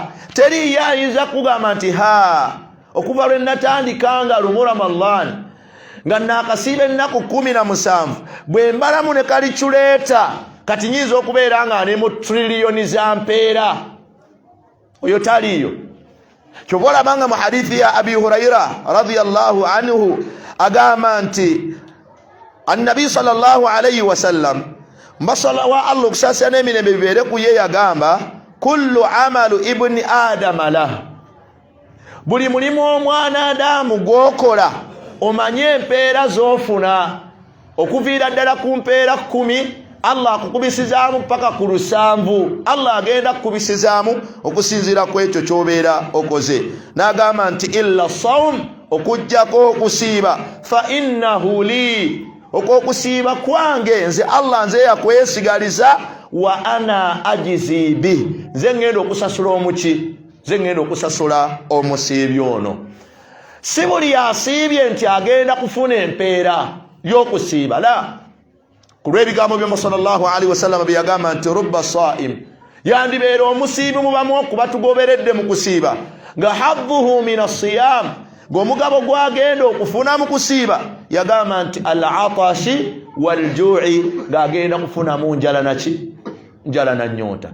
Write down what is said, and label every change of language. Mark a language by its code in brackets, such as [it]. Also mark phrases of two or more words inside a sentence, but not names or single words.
[lg] Teri yayinza kugamba nti okuva lwe natandikanga lumu Ramadhan nga nakasiiba ennaku 17 bwe mbalamu ne kaliculeeta kati nyinza okubeera nga ne mu triliyoni za mpeera. Oyo taliyo. Kyova olabanga mu hadithi ya Abi Huraira [ar] رضي الله عنه [lg] agamba nti Annabi [ar] صلى الله عليه وسلم [lg] mbasala wa Allah kusasa n'emirembe bibeere ku ye yagamba [ar] كل عمل ابن آدم له, [lg] buli mulimu omwana Adamu gwokola omanye empeera z'ofuna okuviira ddala ku mpeera 10 Allah akukubisizaamu paka ku 7 Allah agenda kukubisizaamu okusinziira ku ekyo ky'obeera okoze. N'agamba nti [ar] إلا الصوم, [lg] okujjako okusiiba, [ar] فإنه لي, [lg] okusiiba kwange nze Allah nze yakwesigaliza, [ar] وأنا أجزي به, [lg] nze ngenda okusasula omuki, nze ngenda okusasula omusiibi ono. Si buli yasiibye nti agenda kufuna empeera y'okusiiba la. Ku lw'ebigambo bya [ar] صلى الله عليه وسلم [lg] bye yagamba nti [ar] رب صائم, [lg] yandibeera omusiibi mu bamu okuba tugoberedde mu kusiiba nga [ar] حظه من الصيام, [lg] ng'omugabo gwagenda okufuna mu kusiiba yagamba nti [ar] العطش والجوع, [lg] ng'agenda kufunamu njala naki, njala na nnyonta.